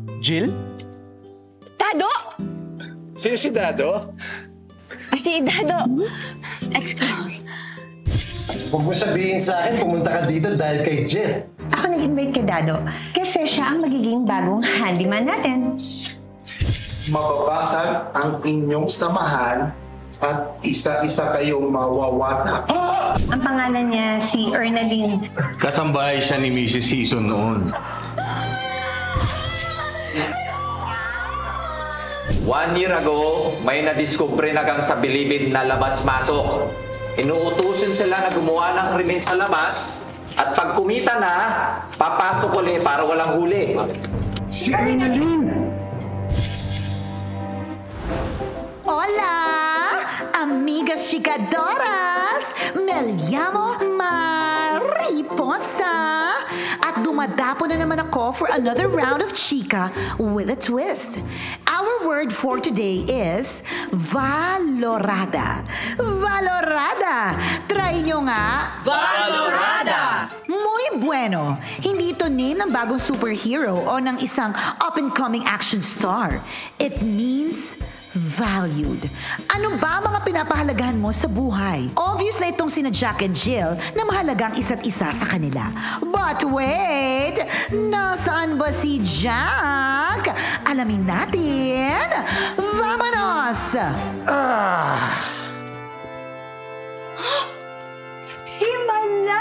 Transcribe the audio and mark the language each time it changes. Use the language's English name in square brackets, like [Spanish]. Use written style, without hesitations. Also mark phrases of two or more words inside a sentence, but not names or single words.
[Filipino] Jill? Dado! Sino si Dado? Si Dado. [English] Excuse me. [Filipino] Huwag mo sabihin sa akin, pumunta ka dito dahil kay Jill. Ako nag-invite kay Dado kasi siya ang magiging bagong handyman natin. Mababasag ang inyong samahan at isa-isa kayong mawawata. Ang pangalan niya si Ernaline. Kasambahay siya ni Mrs. Season noon. 1 year ago, may nadiskubre na kang sa bilibid na labas-masok. Inuutusin sila na gumawa ng krimen sa labas at pag kumita na, papasok ulit para walang huli. Si Ernaline! [Spanish] Hola, amigas chicadoras! Me llamo Mariposa [Filipino] at dumadapo na naman ako [English] for another round of chica with a twist. Our word for today is valorada. Valorada! [Filipino] Try nyo nga! Valorada! [Spanish] Muy bueno! [Filipino] Hindi ito name ng bagong superhero o ng isang [English] up-and-coming action star. It means valued. [Filipino] Ano ba mga pinapahalagahan mo sa buhay? Obvious na itong sina Jack and Jill na mahalagang isa't isa sa kanila. [English] But wait! [Filipino] Nasaan ba si Jack? Alamin natin! Vamonos! Himala!